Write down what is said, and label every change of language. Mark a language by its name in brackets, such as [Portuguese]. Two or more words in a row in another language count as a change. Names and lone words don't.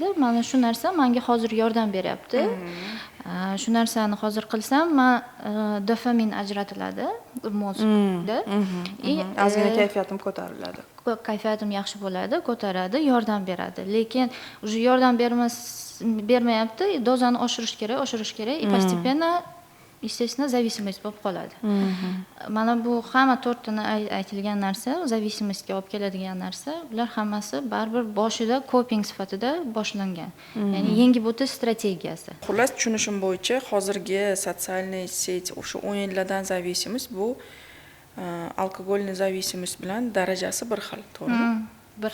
[Uzbek] Mana shu narsa menga hozir yordam beryapti. Shu narsani hozir qilsam, dopamin ajratiladi mozgda. Ozgina kayfiyatim ko'tariladi. Kayfiyatim yaxshi bo'ladi, ko'taradi, yordam beradi. Lekin уже yordam bermayapti, dozani oshirish kerak, [Russian] и постепенно естественно зависимость [Uzbek] bo'lib qoladi. Mana bu hamma to'rttani aytilgan narsa, зависимостьga olib keladigan narsa, ular hammasi baribir boshida coping sifatida boshlangan. Ya'ni yengib o'tish strategiyasi. Xullas tushunishim bo'yicha hozirgi [Russian] социальный сеть [Uzbek] o'sha o'yinlardan зависимость bu [Russian] алкогольный зависимость [Uzbek] bilan darajasi bir xil, to'g'rimi?